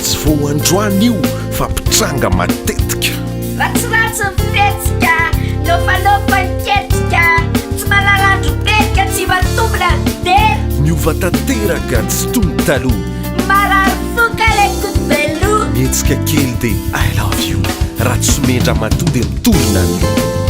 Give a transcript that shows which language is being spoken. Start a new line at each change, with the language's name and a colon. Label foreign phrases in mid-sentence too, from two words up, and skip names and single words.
Malagasy: Tsy vao androany io, fa mpitranga matetika. Ratsiratsy ny fihetsika, nofanofa ny ketrika, tsy mahalala andro betika, tsy matombona de Niova tanteraka ny tsy tony taloha. marary foka ilay kodobeloha. Mihetsika kely de,
English: "I love you."
Malagasy: Raha tsy mendra matoa de mitorina ny loha.